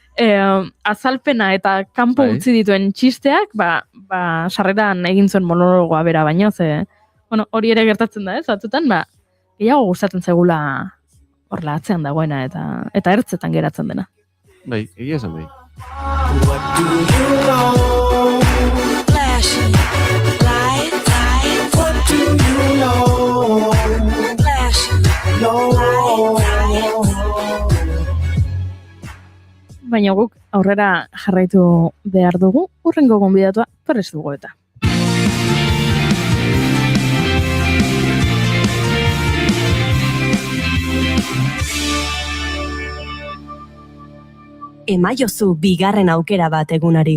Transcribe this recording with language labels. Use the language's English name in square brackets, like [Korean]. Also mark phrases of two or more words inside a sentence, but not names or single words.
[Basque] azalpena eta kanpo utzi dituen txisteak, sarreran egin zuen monologoa bera baino, ze, hori ere gertatzen da, ez, batzutan, gehiago gustatzen zegula horla atzean dagoena, eta ertzetan geratzen dena. Egia esan bai. [English] What do you know? Flashing lights. What do you know? Flashing lights. [Basque] Baina guk aurrera jarraitu behar dugu, hurrengo gonbidatua prest dugu eta. Emaiozu bigarren aukera bat egunari.